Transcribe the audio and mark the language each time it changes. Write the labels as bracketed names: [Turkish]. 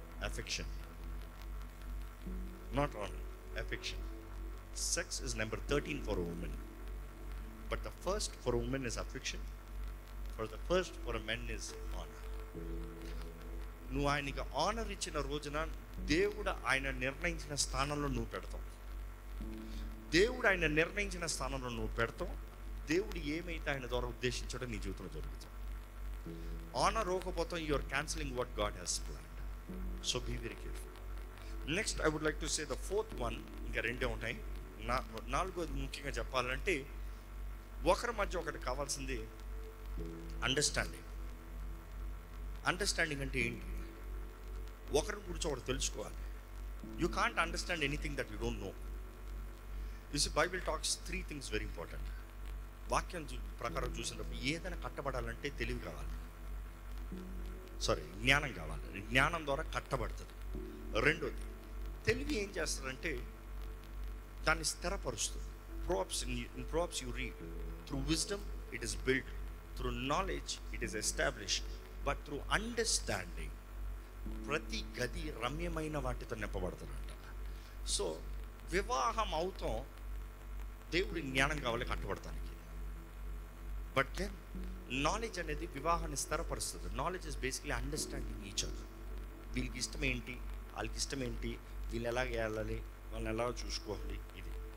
[English] Affection, not honor, affection. Sex is number 13 for a woman, but the first for a woman is affection, for a man is honor. [Telugu] నువ్వు ఆయనకి honour ఇచ్చిన రోజున దేవుడు ఆయన నిర్ణయించిన స్థానంలో నువ్వు పెడతావు. దేవుడు ఆయన నిర్ణయించిన స్థానంలో నువ్వు పెడతావు. దేవుడు ఏమైతే ఆయన ద్వారా ఉద్దేశించాడో నీ జీవితంలో జరుగుతుంది. [English] honour [Telugu] ఇవ్వకపోతే [English] You are cancelling what God has planned. So be very careful. Next I would like to say the fourth one. [Telugu] ఇంకా రెండే ఉంటాయి. నాలుగోది ముఖ్యంగా చెప్పాలంటే, ఒకరి మధ్య ఒకటి కావాల్సింది అండర్స్టాండింగ్. అండర్స్టాండింగ్ అంటే ఏంటి? ఒకరి గురించి ఒకరు తెలుసుకోవాలి. [English] You can't understand anything that you don't know. This Bible talks 3 things very important. [Telugu] వాక్యం ప్రకారం చూసినప్పుడు ఏదైనా కట్టబడాలంటే తెలివి కావాలి, జ్ఞానం కావాలి. జ్ఞానం ద్వారా కట్టబడుతుంది. రెండోది, తెలివి ఏం చేస్తుందంటే దాన్ని స్థిరపరుస్తుంది. [English] in Proverbs you read, through wisdom it is built, through knowledge it is established, but through understanding [Telugu] ప్రతి గది రమ్యమైన వాటితో నింపబడుతుందంట. సో వివాహం అవుతాం, దేవుడి జ్ఞానం కావాలి కట్టబడటానికి. [English] but then knowledge [Telugu] అనేది వివాహాన్ని స్థిరపరుస్తుంది. [English] Knowledge is basically understanding each other. [Telugu] వీళ్ళకి ఇష్టం ఏంటి, వాళ్ళకి ఇష్టం ఏంటి, వీళ్ళు ఎలా వెళ్ళాలి, వాళ్ళని ఎలా చూసుకోవాలి, ఇది.